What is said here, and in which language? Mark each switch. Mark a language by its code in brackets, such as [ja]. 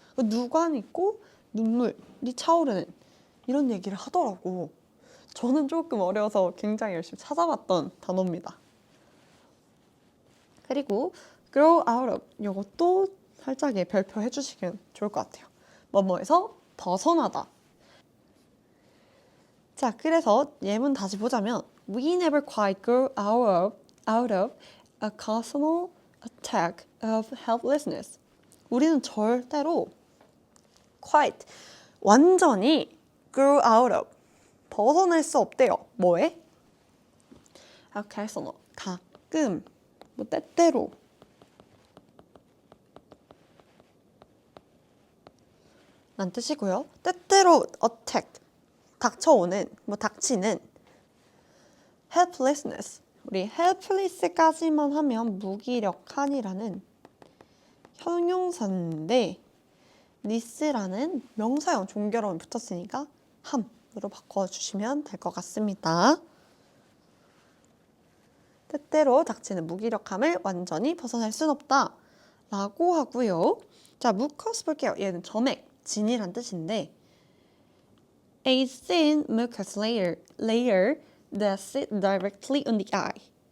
[ko] 누관 있고 눈물이 차오르는 이런 얘기를 하더라고. 저는 조금 어려워서 굉장히 열심히 찾아봤던 단어입니다. 그리고 grow out of 이것도 살짝 별표 해주시면 좋을 것 같아요. 뭐뭐에서 벗어나다. 자, 그래서 예문 다시 보자면 [en] We never quite grew out of a personal attack of helplessness. [ko] 우리는 절대로 quite, 완전히 [en] grew out of, [ko] 벗어날 수 없대요. 뭐에? occasional, 가끔, 뭐 때때로. 란 뜻이고요. 때때로 attack, 닥쳐오는, 뭐 닥치는. helplessness, 우리 helpless까지만 하면 무기력한이라는 형용사인데 ness라는 명사형 종결어만 붙었으니까 함으로 바꿔주시면 될 것 같습니다. 때때로 닥치는 무기력함을 완전히 벗어날 순 없다 라고 하고요. 자, mucus 볼게요. 얘는 점액, 진이란 뜻인데 [en] a thin mucus layer that sits directly on the eye.